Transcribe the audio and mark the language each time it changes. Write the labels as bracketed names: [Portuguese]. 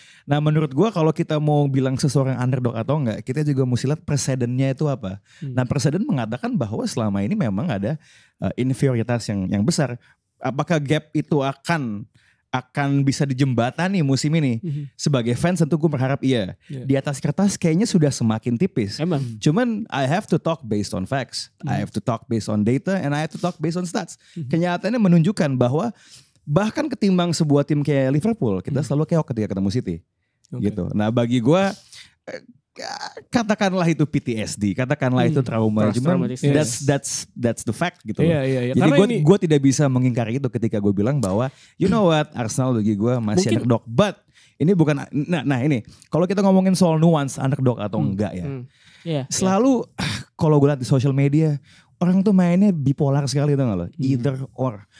[Indonesian] Nah menurut gue kalau kita mau bilang seseorang underdog atau enggak, kita juga mesti lihat presidennya itu apa. Nah presiden mengatakan bahwa selama ini memang ada inferioritas yang besar. Apakah gap itu akan bisa dijembatani musim ini? Sebagai fans tentu gue berharap iya. Di atas kertas kayaknya sudah semakin tipis. Emang. Cuman [English] I have to talk based on facts. I have to talk based on data and I have to talk based on stats. [Indonesian] Kenyataannya menunjukkan bahwa bahkan ketimbang sebuah tim kayak Liverpool, kita selalu keok ketika ketemu City. Gitu. Nah bagi gue katakanlah itu PTSD, katakanlah itu trauma, cuman [English] that's the fact [Indonesian] gitu loh. Jadi gue tidak bisa mengingkari itu ketika gue bilang bahwa [English] you know what, [Indonesian] Arsenal bagi gue masih underdog, but ini bukan, nah ini kalau kita ngomongin soal nuance underdog atau enggak ya, selalu kalau gue lihat di social media orang tuh mainnya bipolar sekali, tau gak lo? [English] Either or.